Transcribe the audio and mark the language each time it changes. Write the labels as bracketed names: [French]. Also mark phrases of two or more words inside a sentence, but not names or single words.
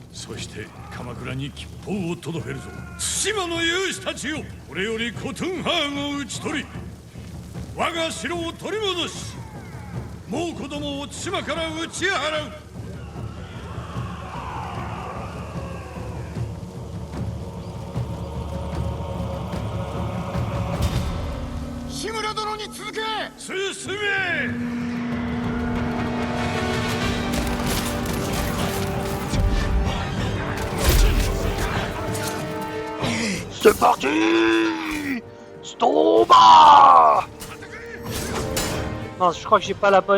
[Japanese] そして鎌倉に吉報を届けるぞ。対馬の勇士たちよ、これよりコトゥンハーンを討ち取り我が城を取り戻し、もう子供を対馬から打ち払う。志村殿に続け。進め。 [French] C'est parti! Stomba! Non, je crois que j'ai pas la bonne.